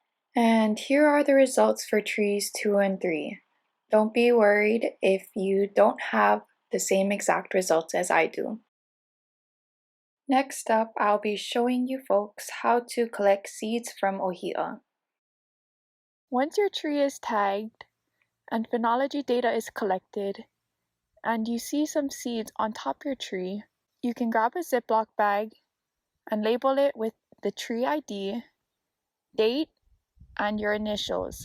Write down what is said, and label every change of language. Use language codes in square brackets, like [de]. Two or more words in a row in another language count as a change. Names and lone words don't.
[en] And here are the results for trees 2 and 3. Don't be worried if you don't have the same exact results as I do. Next up, I'll be showing you folks how to collect seeds from ʻōhiʻa. Once your tree is tagged and phenology data is collected, and you see some seeds on top your tree, you can grab a Ziploc bag and label it with the tree ID, date, and your initials.